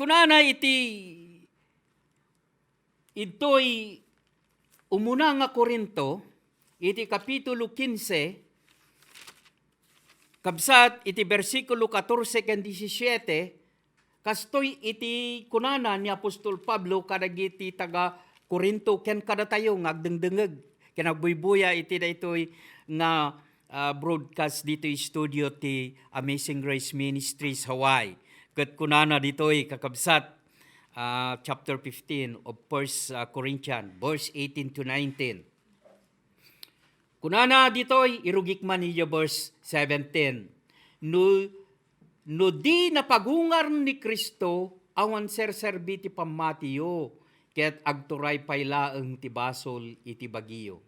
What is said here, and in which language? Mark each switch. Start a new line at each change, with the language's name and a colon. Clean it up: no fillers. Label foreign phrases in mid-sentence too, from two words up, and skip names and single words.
Iloko: kunana ito'y umuna nga Korinto, iti kapitulo 15, kabsat iti versikulo 14 ken 17, kastoy iti kunana ni Apostol Pablo kadagiti taga Korinto ken kada tayo nga agdengdengeg ken agbuybuya iti daytoy nga broadcast dito studio ti Amazing Grace Ministries Hawaii. Ket kunana ditoy kakabsat
English: chapter 15 of 1 Corinthians verse 18 to 19.
Iloko: Kunana ditoy irugik man niya verse 17. No di napagungar ni Kristo awan serserbi ti pamatiyo ket agturay paylaeng ti basol iti bagiyo.